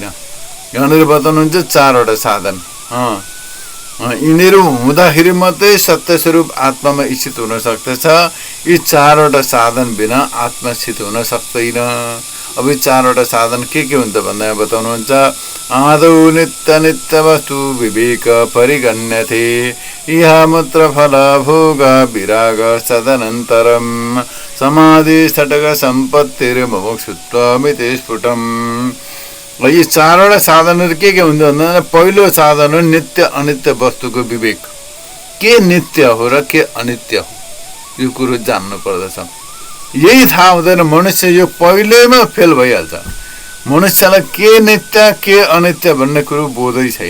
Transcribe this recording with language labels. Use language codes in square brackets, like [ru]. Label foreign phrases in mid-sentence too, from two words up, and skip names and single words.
[ne] यहाँनिर बताउनुहुन्छ 4वटा साधन, यिनीहरू हुँदाखेरि मात्रै सत्य स्वरूप आत्मामा स्थित हुन सक्दछ। यी 4वटा साधन बिना आत्मा स्थित हुन सक्दैन। अब यी 4वटा साधन के हुन्छ भन्दा यहाँ बताउनुहुन्छ [sa] आदौ नित्य नित्य वस्तु विवेक परिगण्यते इह मूत्र फल भोग विराग तदनन्तरं समाधि षट्क सम्पत्तिर मुमुक्षुत्वमिति स्फुटम्। [ne] यी 4वटा साधनहरू के हुन्छ भन्दा पहिलो साधन हो नित्य अनित्य वस्तुको विवेक। के नित्य हो र के अनित्य हो यो कुरो जान्नु पर्दछ। यही थाहा हुँदैन मनुष्य यो पहिलेमा फेल भइहाल्छ। मनुष्यलाई के नित्य के अनित्य भन्ने कुरो बोधै छैन।